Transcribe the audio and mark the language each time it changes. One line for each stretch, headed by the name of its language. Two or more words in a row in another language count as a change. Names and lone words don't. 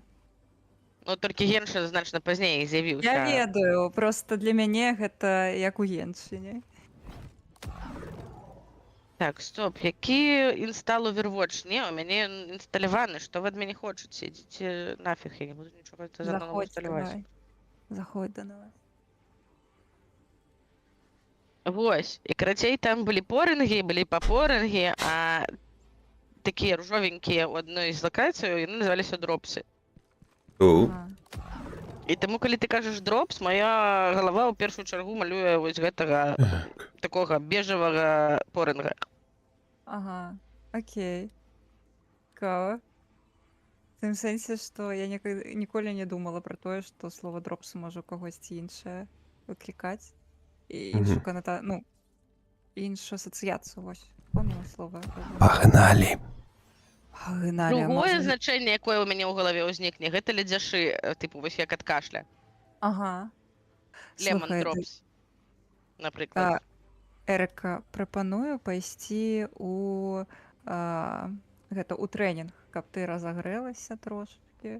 Belarusian: Ну, толькі Геншин значна пазней з'явіўся. Я ведаю, просто для мяне гэта як у Геншине. Так, стоп, які інстал Overwatch? Не, у мяне інсталяваны, што вы ад мяне хочаце? Ідзіце нафіг, я не буду нічога заново Заходь, інсталяваць. давай. Заходь до нас. Вось, і карацей, там былі порынгі, былі папорынгі, а такія ружовенькія ў адной з лакацыяў, яны называліся дропсы. А. І таму, калі ты кажаш дропс, моя галава ў першую чаргу малюе вось гэтага такога бежавага порынга. Ага, окей. Цікава. В тым сэнсе, што я ніколі не думала пра тое, што слова дропс можа кагосьці іншае выклікаць. І іншу ну, іншу асацыяцыю, вось. Помніла слова. Пагналі. Пагналі, а Другое можа... значэнне, якое ў мяне ў галаве ўзнікне, гэта ледзяшы, тыпу вось як ад кашля. Ага. Лемон Слухай, дропс, напрыклад. Эрика, прапаную пайсці у гэта у трэнінг, каб ты разагрэлася трошки.